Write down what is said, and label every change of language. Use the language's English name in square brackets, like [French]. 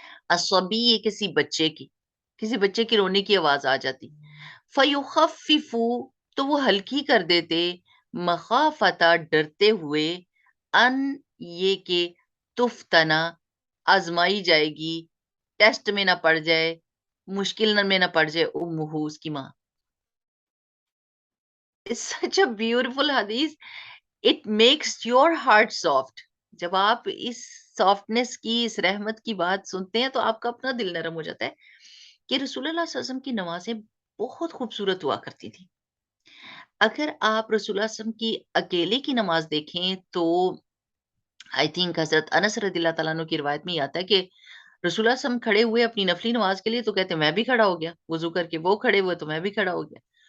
[Urdu] الصبی کسی بچے کی رونے کی آواز آ جاتی، فَيُخَفِّفُ، تو وہ ہلکی کر دیتے، مخافتا، ڈرتے ہوئے، ان، یہ کہ، تفتنا، آزمائی جائے گی، ٹیسٹ میں نہ پڑ جائے، مشکل میں نہ پڑ جائے، امہ، اس کی ماں. [English] It's such a beautiful hadith. It makes your heart soft. [Urdu] جب آپ اس سافٹنس کی، اس رحمت کی بات سنتے ہیں تو آپ کا اپنا دل نرم ہو جاتا ہے کہ رسول اللہ صلی اللہ علیہ وسلم کی نمازیں بہت خوبصورت ہوا کرتی تھی. اگر آپ رسول اللہ صلی اللہ علیہ وسلم کی اکیلے کی نماز دیکھیں تو [English] I think [Urdu] حضرت انس رضی اللہ تعالیٰ عنہ کی روایت میں یہ آتا ہے کہ رسول اللہ صلی اللہ علیہ وسلم کھڑے ہوئے اپنی نفلی نماز کے لیے تو کہتے ہیں میں بھی کھڑا ہو گیا، وضو کر کے وہ کھڑے ہوئے تو میں بھی کھڑا ہو گیا.